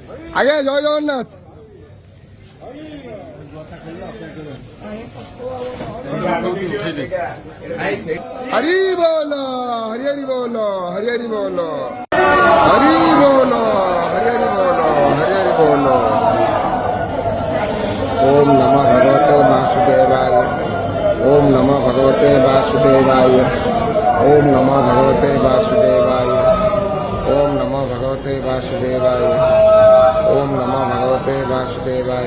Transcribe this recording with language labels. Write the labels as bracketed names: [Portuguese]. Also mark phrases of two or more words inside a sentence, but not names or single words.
[Bangla] আগে জয় জগন্নাথ। হরি বল হরি হরি বল হরি হরি বল হরি বল হরি হরি বল হরি হরি বল। [Sanskrit] ओम नमः भगवते वासुदेवाय। ओम नमः भगवते वासुदेवाय। ओम नमः भगवते वासुदेवाय। ओम नमः भगवते वासुदेवाय। ओम नमः भगवते वासुदेवाय।